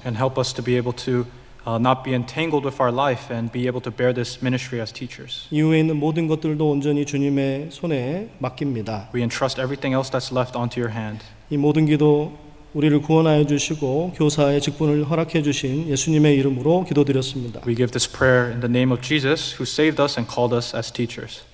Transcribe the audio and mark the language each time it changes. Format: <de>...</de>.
<en>And help us to be able to not be entangled with our life and be able to bear this ministry as teachers.</en> <ko>이후에 있는 모든 것들도 온전히 주님의 손에 맡깁니다.</ko> <en>We entrust everything else that's left onto your hand.</en> <ko>이 모든 기도 우리를 구원하여 주시고 교사의 직분을 허락해 주신 예수님의 이름으로 기도드렸습니다.</ko> <en>We give this prayer in the name of Jesus, who saved us and called us as teachers.</en>